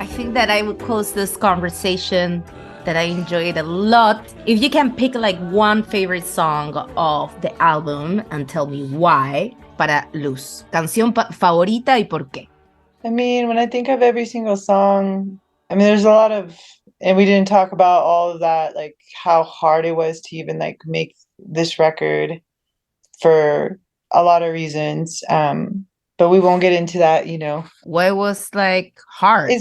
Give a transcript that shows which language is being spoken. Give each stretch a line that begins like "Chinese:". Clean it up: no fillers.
English: I think that I would close this conversation that I enjoyed a lot. If you can pick like one favorite song of the album and tell me why,
Spanish: para Luz. Canción favorita y por qué.
English: I mean, when I think of every single song, I mean, there's a lot of, and we didn't talk about all of that, like how hard it was to even like make this record for a lot of reasons. But we won't get into that, What was like hard?